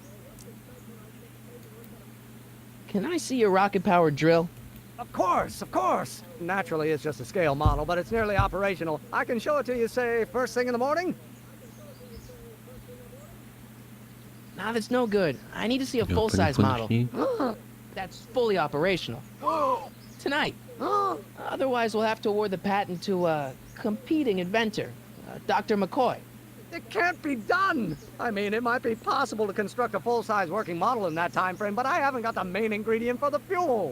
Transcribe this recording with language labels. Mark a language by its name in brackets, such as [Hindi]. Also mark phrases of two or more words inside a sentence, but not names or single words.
[English] Can I see your rocket powered drill? Of course. Naturally, it's just a scale model, but it's nearly operational. I can show it to you, say, first thing in the morning. Nah, that's no good. I need to see a [Czech] jo, [English] full-size [Czech] paní [English] model. [Czech] konečný. [English] That's fully operational. Tonight. Otherwise, we'll have to award the patent to a competing inventor, Dr. McCoy. It can't be done. I mean, it might be possible to construct a full-size working model in that time frame, but I haven't got the main ingredient for the fuel.